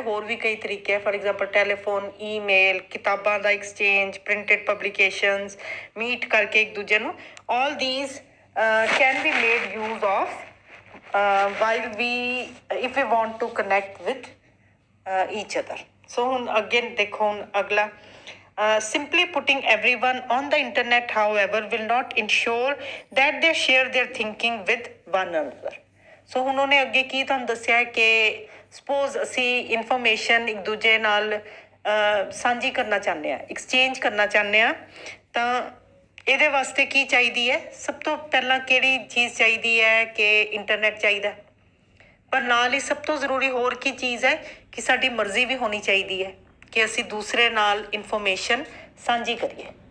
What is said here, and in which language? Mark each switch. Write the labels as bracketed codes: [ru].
[pa] ਹੋਰ ਵੀ ਕਈ ਤਰੀਕੇ ਹੈ, ਫੋਰ ਐਗਜ਼ਾਮਪਲ ਟੈਲੀਫੋਨ, ਈਮੇਲ, ਕਿਤਾਬਾਂ ਦਾ ਐਕਸਚੇਂਜ, ਪ੍ਰਿੰਟਡ ਪਬਲੀਕੇਸ਼ਨਸ, ਮੀਟ ਕਰਕੇ ਇੱਕ ਦੂਜੇ ਨੂੰ, [en] all these can be made use of while if we want to connect with each other. So [pa] ਹੁਣ ਅੱਗੇ ਦੇਖੋ, ਹੁਣ ਅਗਲਾ [en] simply putting everyone on the internet however will not ensure that they share their thinking with one another. [pa] ਸੋ ਹੁਣ ਉਹਨੇ ਅੱਗੇ ਕੀ ਤੁਹਾਨੂੰ ਦੱਸਿਆ ਕਿ ਸਪੋਜ਼ ਅਸੀਂ ਇਨਫੋਰਮੇਸ਼ਨ ਇੱਕ ਦੂਜੇ ਨਾਲ ਸਾਂਝੀ ਕਰਨਾ ਚਾਹੁੰਦੇ ਹਾਂ, ਐਕਸਚੇਂਜ ਕਰਨਾ ਚਾਹੁੰਦੇ ਹਾਂ, ਤਾਂ ਇਹਦੇ ਵਾਸਤੇ ਕੀ ਚਾਹੀਦੀ ਹੈ? ਸਭ ਤੋਂ ਪਹਿਲਾਂ ਕਿਹੜੀ ਚੀਜ਼ ਚਾਹੀਦੀ ਹੈ ਕਿ ਇੰਟਰਨੈਟ ਚਾਹੀਦਾ, ਪਰ ਨਾਲ ਹੀ ਸਭ ਤੋਂ ਜ਼ਰੂਰੀ ਹੋਰ ਕੀ ਚੀਜ਼ ਹੈ ਕਿ ਸਾਡੀ ਮਰਜ਼ੀ ਵੀ ਹੋਣੀ ਚਾਹੀਦੀ ਹੈ ਕਿ ਅਸੀਂ ਦੂਸਰੇ ਨਾਲ ਇਨਫੋਰਮੇਸ਼ਨ ਸਾਂਝੀ ਕਰੀਏ।